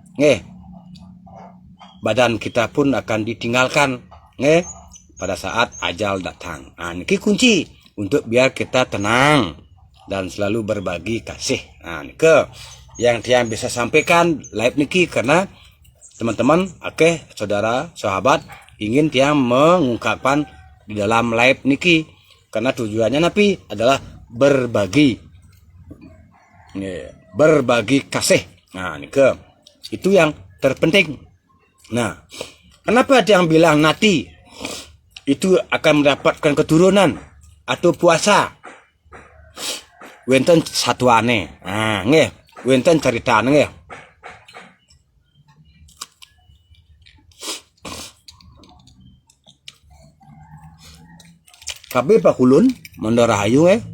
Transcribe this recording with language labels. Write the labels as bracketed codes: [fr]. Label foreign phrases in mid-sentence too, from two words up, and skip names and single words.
[id] badan kita pun akan ditinggalkan pada saat ajal datang nah ini kunci untuk biar kita tenang dan selalu berbagi kasih nah ini yang tiang bisa sampaikan live niki karena teman-teman saudara sahabat ingin tiang mengungkapkan di dalam live niki karena tujuannya napi adalah berbagi berbagi kasih nah niki itu yang terpenting nah kenapa tiang bilang nanti itu akan mendapatkan keturunan atau puasa [ban] wenten satuane nah wenten ceritane [id] tapi [ban] pakulun mendorahayu